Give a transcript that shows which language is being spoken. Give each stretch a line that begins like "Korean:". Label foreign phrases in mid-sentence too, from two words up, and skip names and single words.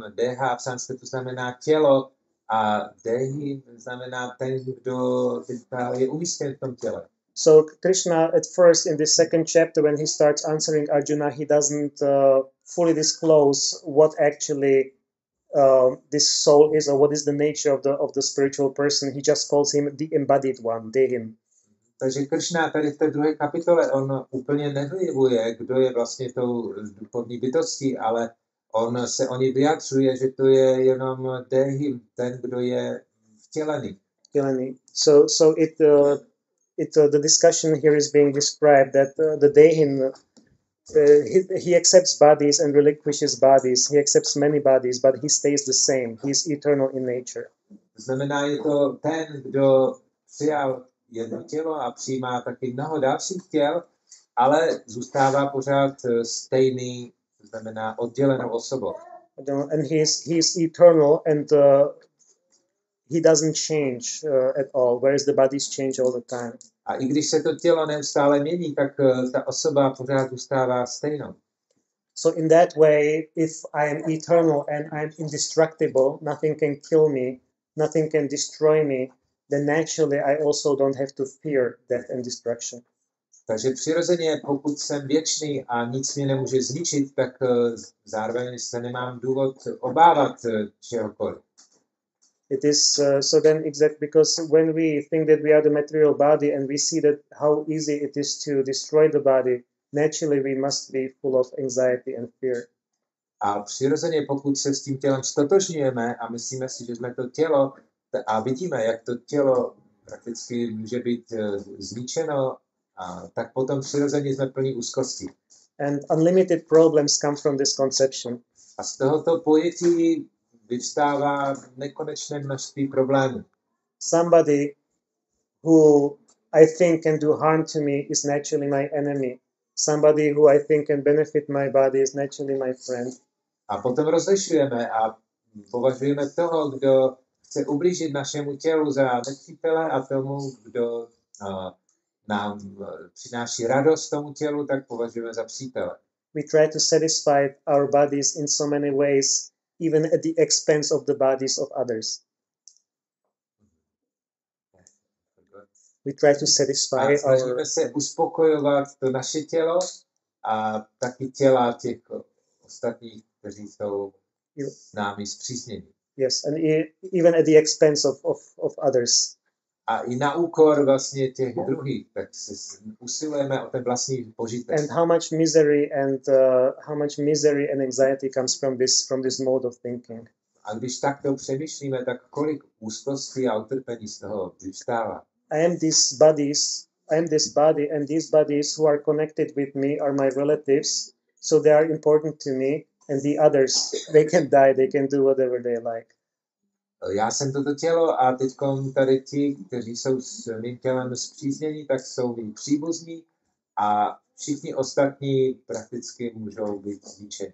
Czech: Deha v sanskritu znamená tělo a dehim znamená ten, kdo je umístěn v tom těle.
English: So Krishna at first in the second chapter when he starts answering Arjuna, he doesn't fully disclose what actually this soul is or what is the nature of the spiritual person. He just calls him the embodied one, Dehim.
Czech: Takže Krishna tady v té druhé kapitole, on úplně nevyjevuje, kdo je vlastně tou duchovní bytostí, ale on se o ní vyjadřuje, že to je jenom Dehim, ten, kdo je vtělený.
English: The discussion here is being described that the Dehin, he accepts bodies and relinquishes bodies. He accepts many bodies, but he stays the same. He is eternal in nature.
Czech: To znamená, je to ten, kdo přijal jedno tělo a přijímá taky mnoho dalších těl, ale zůstává pořád stejný, to znamená oddělenou osobou.
English: And he is eternal, and he doesn't change at all, whereas the bodies change all the time.
Czech: A i když se to tělo neustále mění, tak ta osoba pořád zůstává stejnou.
English: So in that way, if I am eternal and I'm indestructible, nothing can kill me, nothing can destroy me, then naturally I also don't have to fear death and destruction.
Czech: Takže přirozeně, pokud jsem věčný a nic mě nemůže zničit, tak zároveň se nemám důvod obávat čehokoliv.
English: It is so then exact because when we think that we are the material body and we see that how easy it is to destroy the body, naturally we must be full of anxiety and fear.
Czech: A přirozeně, pokud se s tím tělem stotožňujeme a myslíme si, že jsme to tělo a vidíme, jak to tělo prakticky může být zničeno, tak potom přirozeně jsme plní úzkosti.
English: And unlimited problems come from this conception.
Czech: A z tohoto pojetí vyvstává nekonečné množství problémů.
English: Somebody who I think can do harm to me is naturally my enemy. Somebody who I think can benefit my body is naturally my friend.
Czech: A potom rozlišujeme a považujeme toho, kdo chce ublížit našemu tělu za nepřítele a tomu, kdo nám přináší radost tomu tělu, tak považujeme za přítele.
English: We try to satisfy our bodies in so many ways, even at the expense of the bodies of others. We try to satisfy
Czech: snažíme se uspokojovat to naše tělo a taky těla těch ostatních, kteří jsou s námi spřízněni.
English: Yes, and even at the expense of others.
Czech: A i na úkor vlastně těch druhých, tak se usilujeme o ten vlastní požitek.
English: And how much misery and anxiety comes from this mode of thinking.
Czech: A když takto přemýšlíme, tak kolik úzkosti a utrpení z toho vyvstává.
English: I am this body, and these bodies who are connected with me are my relatives, so they are important to me, and the others, they can die, they can do whatever they like.
Czech: Já jsem toto tělo a teď tady ti, kteří jsou s mým tělem spříznění, tak jsou mý příbuzní a všichni ostatní prakticky můžou být zničeni.